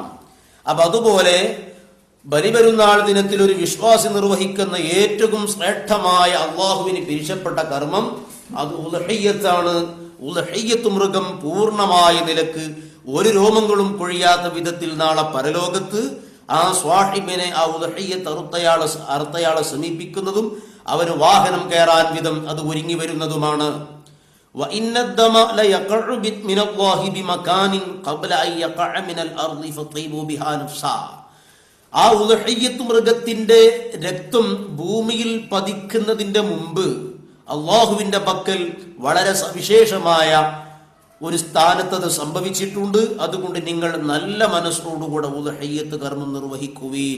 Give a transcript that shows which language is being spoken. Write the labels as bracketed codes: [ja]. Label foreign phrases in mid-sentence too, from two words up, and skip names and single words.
[ml] അപ്പൊ അതുപോലെ ബലിപെരുന്നാൾ ദിനത്തിൽ ഒരു വിശ്വാസി നിർവഹിക്കുന്ന ഏറ്റവും ശ്രേഷ്ഠമായ അള്ളാഹുവിന് പിരിശപ്പെട്ട കർമ്മം അത് ഉദ്ഹിയ്യത്താണ്. ഉദ്ഹിയ്യത്ത് മൃഗം പൂർണ്ണമായ നിലക്ക് ഒരു രോമങ്ങളും കൊഴിയാത്ത വിധത്തിൽ നാളെ പരലോകത്ത് ആ സ്വാഹിബിനെ, ആ ഉദ്ഹിയ്യത്ത് അറുത്തയാളെ സമീപിക്കുന്നതും അവന് വാഹനം കയറാൻ വിധം അത് ഒരുങ്ങി വരുന്നതുമാണ്. [ar] وإن الدم ليقع من الله بمكان قبل أن يقع من الأرض فطيبوا بها نفسا. [ml] ആ ഉദ്ഹിയ്യത്ത് മൃഗത്തിന്റെ രക്തം ഭൂമിയിൽ പതിക്കുന്നതിന്റെ മുമ്പ് അള്ളാഹുവിന്റെ പക്കൽ വളരെ സവിശേഷമായ ഒരു സ്ഥാനത്ത് സംഭവിച്ചിട്ടുണ്ട്. അതുകൊണ്ട് നിങ്ങൾ നല്ല മനസ്സോടുകൂടെ ഉദ്ഹിയ്യത്ത് കർമ്മം നിർവഹിക്കുവീൻ.